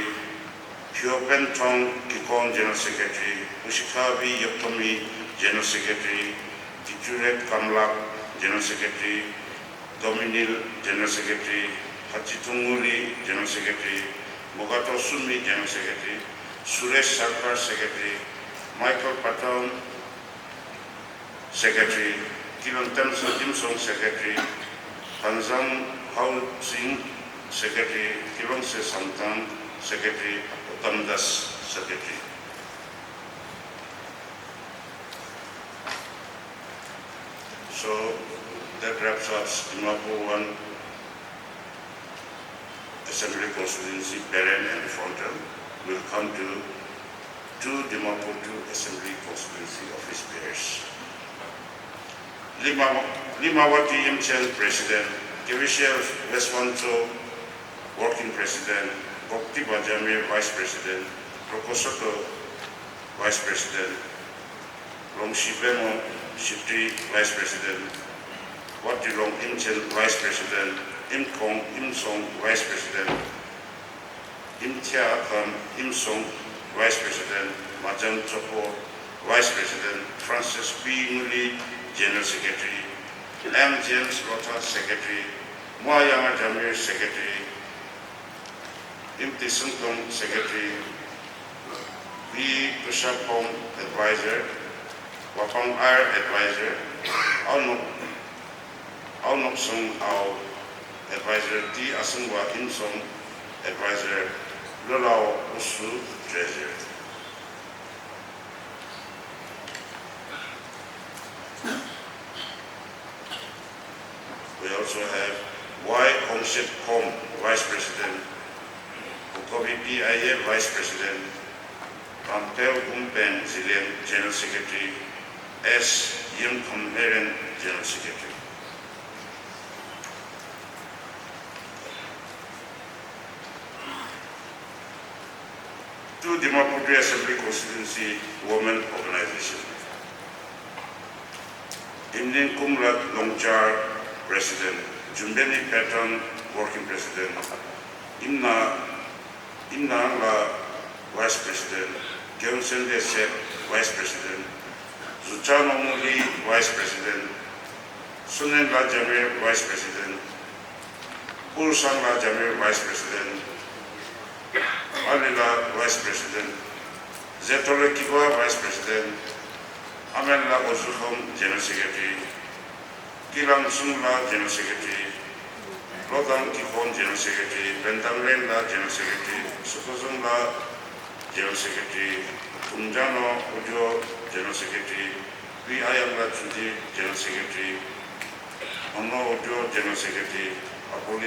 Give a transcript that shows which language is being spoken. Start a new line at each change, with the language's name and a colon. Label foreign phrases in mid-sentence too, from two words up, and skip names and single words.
English: Pio Pentong Kikon, General Secretary. Ushikavi Yotomi, General Secretary. Tichuret Kamlak, General Secretary. Dominil, General Secretary. Hachitunguri, General Secretary. Mogato Sumi, General Secretary. Suresh Sarkar, Secretary. Michael Patton, Secretary. Kilon Temso Dimsong Secretary, Tanzang Housing Secretary, Kilong Se Samtang Secretary, Utamdas Secretary. So that wraps up Dimapur 1 Assembly Constituency, Beren and Frontal. Will come to 2 Dimapur 2 Assembly Constituency office bearers. Limawati Imchel President, Kevishel Westwanto Working President, Bokti Bajamir Vice President, Rokosoto Vice President, Longshibemo Shipti Vice President, Wati Long Imchel Vice President, Imkong Imsong Vice President, Imtia Akam Imsong Vice President, Majan Chopo Vice President, Francis P. Nguli General Secretary, M. James Rota Secretary, Moayama Jamir Secretary, Imti Sungtong Secretary, B. Kushapong Advisor, Wapang Air Advisor, Aunok Song Ao Advisor, T. Asungwa Imsong Advisor, Lolao Usu Treasurer. We also have Y. Kongshit Kong, Vice President, Bukobi PIA Vice President, Rampel Gumpen Zilien General Secretary, S. Yim Kumheren General Secretary. To Dimapur Assembly Constituency Women Organization. Indian Kumlat Longchar President, Jumbeni Patton Working President, Imna La Vice President, Gyonsen Desep Vice President, Zuchano Muli Vice President, Sunen La Jamir Vice President, Ulsan La Jamir Vice President, Alila Vice President, Zetole Kiba Vice President, Amela Ozuhom General Secretary, Kilang Sungla General Secretary, Lodang Kihon General Secretary, Bentang La General Secretary, Sukuzung La General Secretary, Tunjano Ujo General Secretary, V. Ayam La Chudi General Secretary, Ono Ujo General Secretary, Apoli